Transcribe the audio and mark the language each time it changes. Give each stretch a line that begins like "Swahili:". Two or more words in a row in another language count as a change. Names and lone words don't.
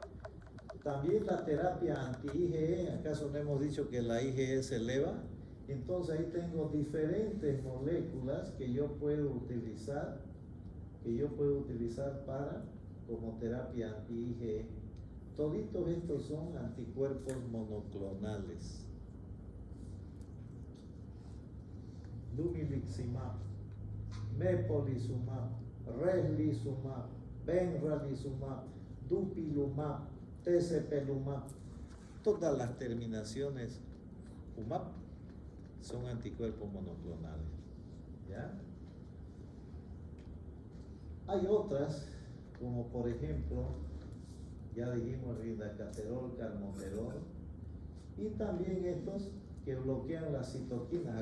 Spanish: También la terapia anti-IgE, ¿acaso no hemos dicho que la IgE se eleva? Entonces ahí tengo diferentes moléculas que yo puedo utilizar, para como terapia anti-IgE. Toditos estos son anticuerpos monoclonales. Lumiliximab, mepolizumab, reslizumab, benralizumab, dupilumab, tezepelumab, todas las terminaciones umab son anticuerpos monoclonales. ¿Ya? Hay otras, como por ejemplo, ya dijimos ridacaterol, carmoterol, y también estos que bloquean las citoquinas.